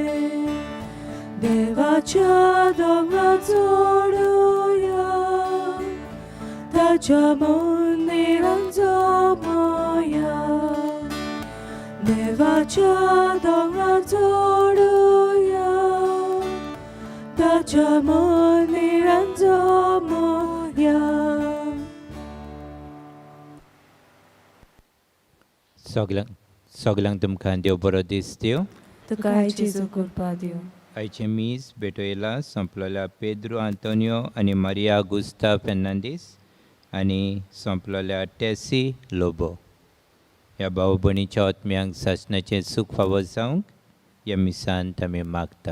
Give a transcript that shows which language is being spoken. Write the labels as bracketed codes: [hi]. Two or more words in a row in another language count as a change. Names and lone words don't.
[kok] Devacha donga zoruya Tacha mondi ranzomoya Devacha donga zoruya Tacha mondi ranzomoya. सगळ्यांक तुमकां देव बरो दीस दिवं. तुका जेजू कृपा दिवं. आयचे मीस बेटोयला संपलेल्या पेद्रो आंतोनियो आनी मारिया गुस्ता फेर्नांदीस आनी संपलेल्या टेसी लोबो ह्या भाव भयणीच्या आत्म्यांक सासणाचें सूख फावो जावंक ह्या मिसांत आमी मागता.